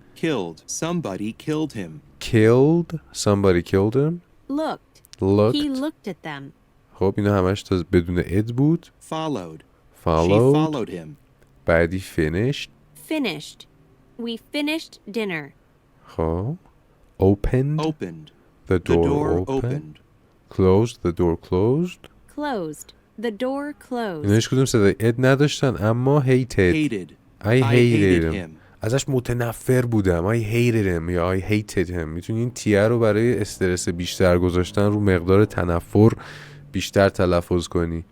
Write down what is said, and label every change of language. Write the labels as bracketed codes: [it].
[en] killed somebody killed him somebody killed him. looked He looked at them [fa] خب اینا همش تا بدون اد بود. [en] followed she followed followed him [fa] بعدی finished [en] we finished dinner خب opened the door opened. Closed the door closed the door closed [fa] اینا هیچ کدوم صدای اد نداشتن اما [en] hated I hated him [fa] ازش متنفر بودم. [en] I hated him [fa] یا I hated him. میتونی این تیه رو برای استرس بیشتر گذاشتن رو مقدار تنفر بیشتر تلفظ کنی.